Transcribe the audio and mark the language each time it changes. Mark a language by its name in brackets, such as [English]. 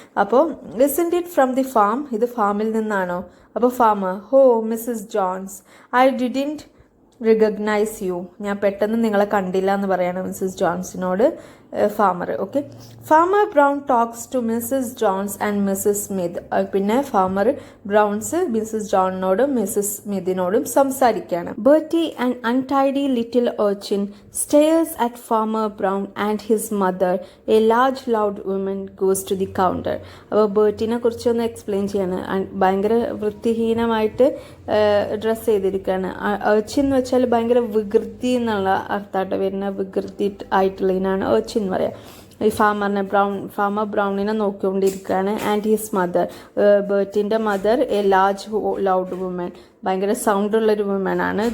[English] അപ്പോൾ isn't it from the farm, [Malayalam] ഇത് ഫാമിൽ നിന്നാണോ? [English] അപ്പോൾ farmer: oh Mrs Jones, I didn't recognise you. [Malayalam] ഞാൻ പെട്ടെന്ന് നിങ്ങളെ കണ്ടില്ല എന്ന് പറയാണ് Mrs ജോൺസിനോട് farmer. Okay. [English] Farmer Brown talks to Mrs Jones and Mrs Smith. [Malayalam] പിന്നെ ഫാമർ ബ്രൗൺസ് മിസ്സസ് ജോണിനോടും മിസ്സസ് സ്മിത്തിനോടും സംസാരിക്കുകയാണ്. [English] Bertie and untidy little urchin stares at Farmer Brown and his mother. A large loud woman goes to the counter. [Malayalam] അപ്പോൾ ബേർട്ടിനെ കുറിച്ചൊന്ന് explain ചെയ്യാണ്. ഭയങ്കര വൃത്തിഹീനമായിട്ട് dress ചെയ്തിരിക്കുകയാണ്. urchin എന്ന് വെച്ചാൽ ഭയങ്കര വികൃതി എന്നുള്ള അർത്ഥമായിട്ട് വരുന്ന വികൃതി ആയിട്ടുള്ളതിനാണ് urchin എന്ന് പറയാം. ഈ ഫാമർ ബ്രൗണിനെ നോക്കിക്കൊണ്ടിരിക്കുകയാണ്. [English] and his mother, [Malayalam] ബേർട്ടിൻ്റെ mother, [English] a large loud woman, [Malayalam] ഭയങ്കര സൗണ്ട് ഉള്ളൊരു വുമൻ ആണ്.